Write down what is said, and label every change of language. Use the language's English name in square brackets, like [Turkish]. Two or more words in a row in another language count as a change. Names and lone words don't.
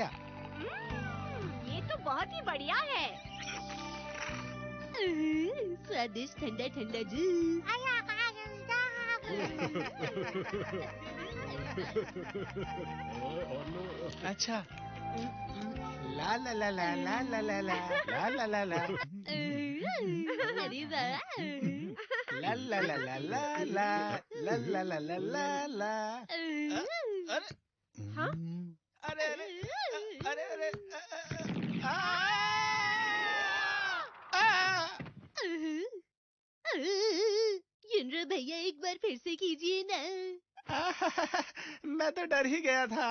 [Hindi] ये तो बहुत ही बढ़िया है। स्वादिष्ट ठंडा ठंडा जूस। अच्छा। ला ला ला ला ला ला ला ला ला ला ला ला अरे वाह। ला ला ला ला ला ला ला ला ला ला ला ला। अरे हाँ? अरे अरे अरे अरे आ, आ, आ, युनरो भैया एक बार फिर से कीजिए ना। मैं तो डर ही गया था।